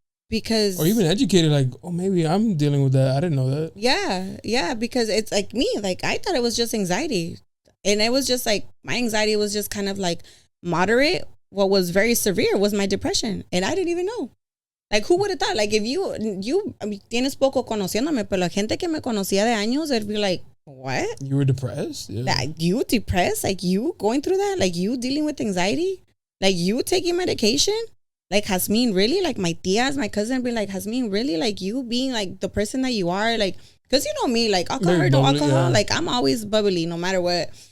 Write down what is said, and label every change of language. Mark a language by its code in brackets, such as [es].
[en] Because, or even educated, like, oh, maybe I'm dealing with that. I didn't know that. Yeah, because it's like me. Like, I thought it was just anxiety. And it was just like, my anxiety was just kind of like moderate. What was very severe was my depression. And I didn't even know. Like, who would have thought? Like, if you [es] tienes poco conociéndome, pero la gente que me conocía de años, [en] it'd be like, what? You were depressed? Yeah. Like, you depressed? Like, you going through that? Like, you dealing with anxiety? Like, you taking medication? Like, Jazmine, really? Like, my tias, my cousin be like, Jazmine, really? Like, you being, like, the person that you are? Like, because you know me, like, alcohol or no alcohol, yeah. Like, I'm always bubbly no matter what.